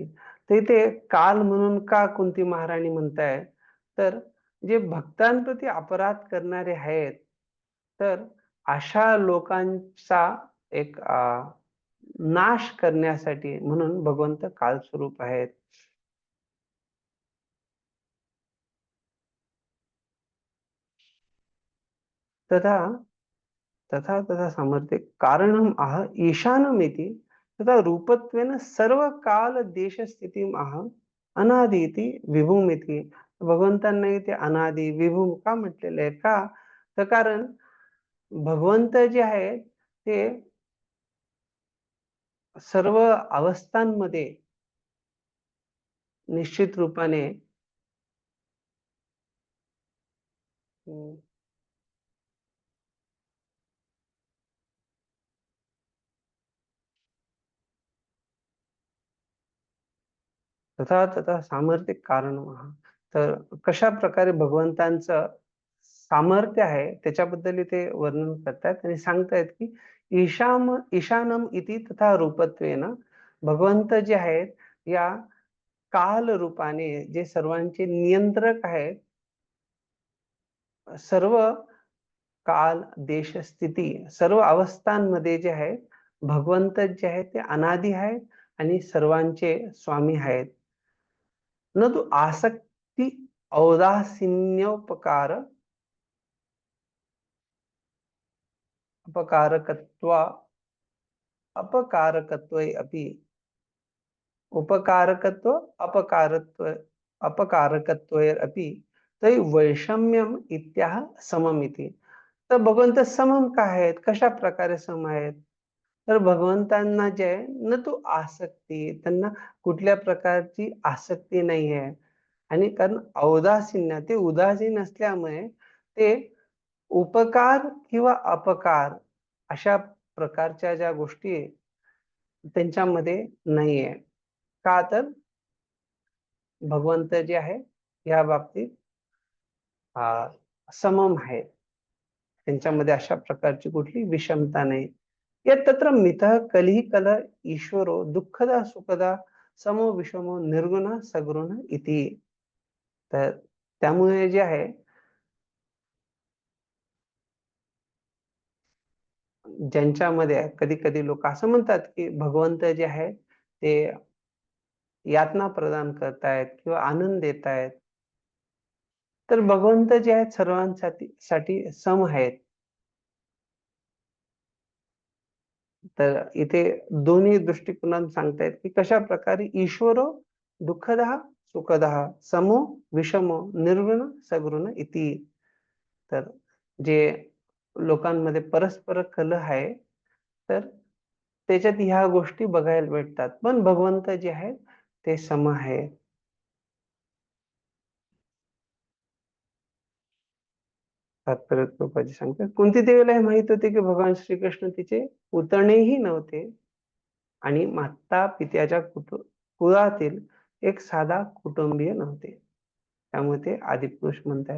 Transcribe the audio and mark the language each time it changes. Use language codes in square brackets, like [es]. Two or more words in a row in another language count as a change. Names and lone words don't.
[mr] तर इथे काल म्हणून का कुंती महाराणी म्हणताय, तर जे भक्तांप्रती अपराध करणारे आहेत, तर अशा लोकांचा एक नाश करण्यासाठी म्हणून भगवंत कालस्वरूप आहेत. [sa] तथा तथा तथा सामर्थ्य कारणम आह ईशानमिति तथा रूपत्वेन सर्व काल देश स्थितीम आह अनादि इति विभुमिति. [mr] भगवंतांना ते अनादि विभू का म्हटलेलं आहे? का तर कारण भगवंत जे आहेत ते सर्व अवस्थांमध्ये निश्चित रूपाने [sa] तथा तथा सामर्थ्य कारण. [mr] तर कशा प्रकारे भगवंतांचं सामर्थ्य आहे त्याच्याबद्दल ते वर्णन करतात आणि सांगतायत की [sa] ईशानम इति तथा रूपत्वेन, [mr] भगवंत जे आहेत या काल रूपाने जे सर्वांचे नियंत्रक आहेत, सर्व काल देश स्थिती सर्व अवस्थांमध्ये जे आहेत भगवंत जे आहेत ते अनादि आहेत आणि सर्वांचे स्वामी आहेत. [sa] न तू आसक्ती औदासीन्योपकार अपकारकत्व अपकारकत्वे अपि उपकारकत्व अपकारकत्वे अपि तै वैषम्यम इत्याह सममिति. [mr] तर भगवंत समम का आहेत? कशा प्रकारे सम आहेत? तर भगवंतांना जे आहे न तो आसक्ती, त्यांना कुठल्या प्रकारची आसक्ती नाही आहे. आणि कारण औदासीन्य, ते उदासीन असल्यामुळे ते उपकार किंवा अपकार अशा प्रकारच्या ज्या गोष्टी आहे, त्यांच्यामध्ये नाहीये. का तर भगवंत जे आहे या बाबतीत समम आहे. त्यांच्यामध्ये अशा प्रकारची कुठली विषमता नाही. [sa] यत् तत्र मितः कलिः कलह ईश्वरो दुःखदा सुखदा समो विषमो निर्गुण सगुण इति. [mr] तर त्यामुळे जे आहे ज्यांच्यामध्ये कधी कधी लोक असं म्हणतात की भगवंत जे आहे ते यातना प्रदान करतायत किंवा आनंद देत आहेत, तर भगवंत जे आहेत सर्वांसाठी सम आहेत. तर इथे दोन्ही दृष्टिकोनात सांगतायत की कशा प्रकारे [sa] ईश्वरो दुःखदः सुखदः समो विषमो निर्गुण सगुण इति. [mr] तर जे लोकांमध्ये परस्पर कलह आहे, तर त्याच्यात ह्या गोष्टी बघायला भेटतात, पण भगवंत जे आहेत ते सम आहे. तात्पर्य कृपाजी सांगतात कुंती देवीला हे माहित होते की भगवान श्रीकृष्ण तिचे पुतणेही नव्हते आणि माता पित्याच्या कुळातील एक साधा कुटुंबीय नव्हते, त्यामुळे ते आदिपुरुष म्हणतात.